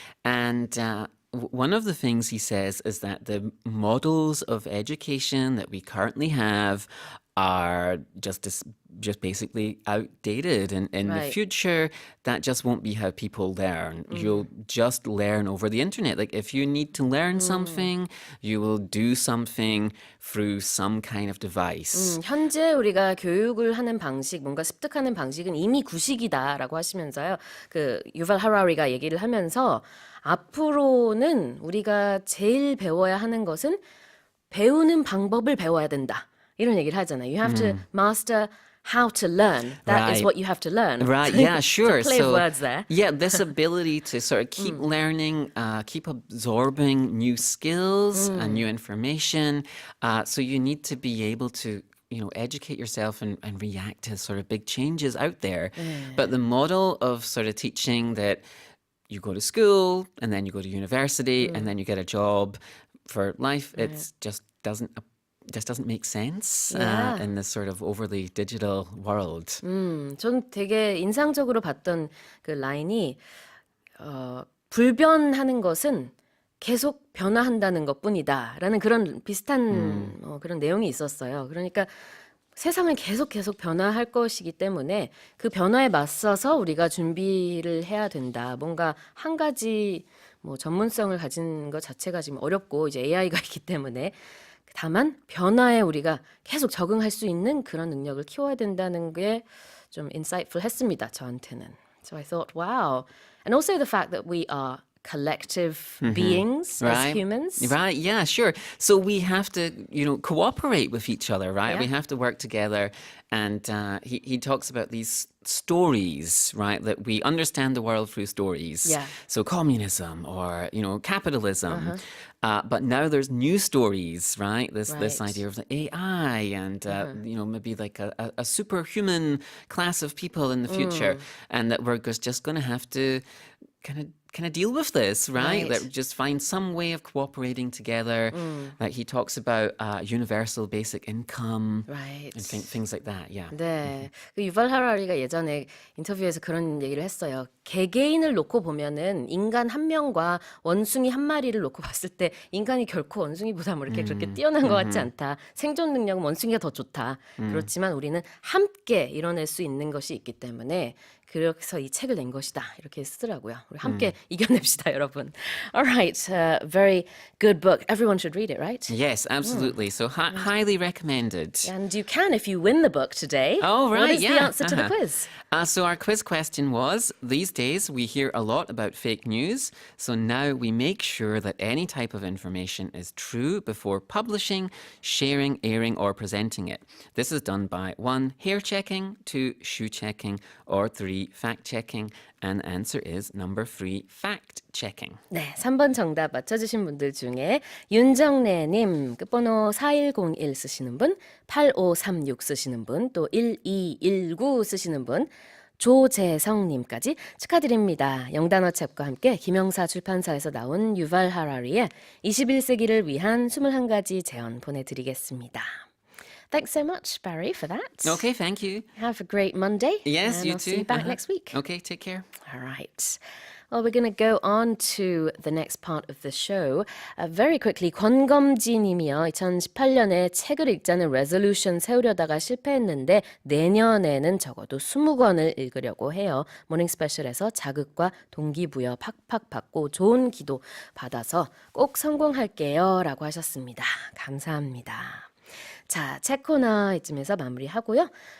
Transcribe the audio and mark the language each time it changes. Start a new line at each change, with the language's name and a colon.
English: And one of the things he says is that the models of education that we currently have are just basically outdated, and in the Right. future that just won't be how people learn. You'll just learn over the internet. Like if you need to learn something, you will do something through some kind of device.
Korean: 현재 우리가 교육을 하는 방식, 뭔가 습득하는 방식은 이미 구식이다라고 하시면서요. 그 유발 하라리가 얘기를 하면서 앞으로는 우리가 제일 배워야 하는 것은 배우는 방법을 배워야 된다. 이런 얘기를 하잖아요.
English: You have to master how to learn. That is Right. what you have to learn. Right, yeah, sure. It's a play of words there. Yeah, this ability to sort of keep learning, keep absorbing new skills and new information. So you need to be able to educate yourself and react to sort of big changes out there. But the model of sort of teaching that you go to school and then you go to university and then you get a job for life, it's just doesn't make sense Yeah. in this sort of overly digital world.
Korean: 전 되게 인상적으로 봤던 그 라인이 불변하는 것은 계속 변화한다는 것뿐이다라는 그런 비슷한 그런 내용이 있었어요. 그러니까 세상은 계속 변화할 것이기 때문에 그 변화에 맞서서 우리가 준비를 해야 된다. 뭔가 한 가지 뭐 전문성을 가진 것 자체가 지금 어렵고 이제 AI가 있기 때문에 다만 변화에 우리가 계속 적응할 수 있는 그런 능력을 키워야 된다는 게 좀 insightful 했습니다. 저한테는.
English: So I thought, wow. And also the fact that we are collective beings as Right. humans. Right, yeah, sure. So we have to, cooperate with each other, right? Yeah. We have to work together. And he talks about these stories, right? That we understand the world through stories. Yeah. So communism or, capitalism. But now there's new stories, right? This Right. idea of the AI and, maybe like a superhuman class of people in the future. And that we're just going to have to kind of deal with this, right? Right. That just find some way of cooperating together. Like he talks about universal basic income Right. and things like that. Yeah.
Korean: 네. 그 유발 하라리가 예전에 인터뷰에서 그런 얘기를 했어요. 개개인을 놓고 보면은 인간 한 명과 원숭이 한 마리를 놓고 봤을 때 인간이 결코 원숭이보다 뭐 이렇게 그렇게 뛰어난 것 같지 않다. 생존 능력은 원숭이가 더 좋다. 그렇지만 우리는 함께 이뤄낼 수 있는 것이 있기 때문에 그래서 이 책을 낸 것이다. 이렇게 쓰더라고요. 우리 함께 이겨냅시다, 여러분.
English: All right. Very good book. Everyone should read it, right? Yes, absolutely. So highly recommended. And you can if you win the book today. Oh, right, What is the yeah, answer to the quiz? So our quiz question was, these days we hear a lot about fake news, so now we make sure that any type of information is true before publishing, sharing, airing, or presenting it. This is done by 1. Hair checking, 2. Shoe checking, or 3. Fact checking. And the answer is number 3, fact checking.
Korean: 네, 3번 정답 맞춰주신 분들 중에 윤정래님, 끝번호 4101 쓰시는 분, 8536 쓰시는 분, 또 1219 쓰시는 분, 조재성님까지 축하드립니다. 영단어 챕과 함께 김영사 출판사에서 나온 유발 하라리의 21세기를 위한 21가지 제언 보내드리겠습니다.
English: Thanks so much, Barry, for that. Okay, thank you. Have a great Monday. Yes, and you I'll too. see you back next week. Okay, take care. All right. Well, we're going to go on to the next part of the show. Very quickly, 권검지 님이요.
Korean: 2018년에 책을 읽자는 레졸루션 세우려다가 실패했는데 내년에는 적어도 20권을 읽으려고 해요. 모닝 스페셜에서 자극과 동기부여 팍팍 받고 좋은 기도 받아서 꼭 성공할게요. 라고 하셨습니다. 감사합니다. 자, 책 코너 이쯤에서 마무리하고요.